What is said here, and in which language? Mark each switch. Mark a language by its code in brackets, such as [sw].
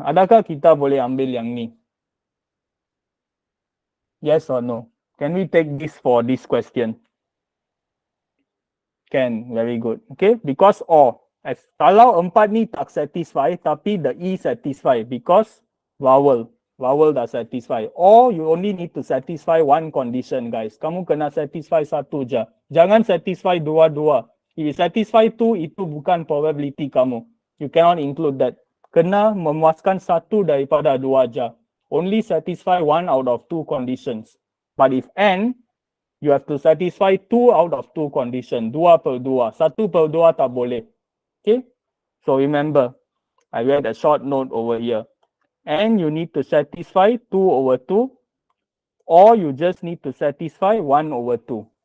[ms] Adakah kita boleh ambil yang ni? [en] Yes or no? Can we take this for this question? Can, very good. Okay, because O. [ms] Kalau 4 ni tak satisfy, tapi [en] the E satisfy because vowel dah satisfy. Or you only need to satisfy one condition guys. [ms] Kamu kena satisfy satu je. Jangan satisfy dua-dua. [en] If you satisfy 2, [ms] itu bukan probability kamu. [en] You cannot include that. [ms] Kena memuaskan satu daripada 2 je. [en] Only satisfy 1 out of 2 conditions. But if N, you have to satisfy 2 out of 2 condition. 2 per 2. 1 per 2 [ms] tak boleh. [en] Okay. So remember, I read a short note over here. And you need to satisfy 2 over 2. Or you just need to satisfy 1 over 2.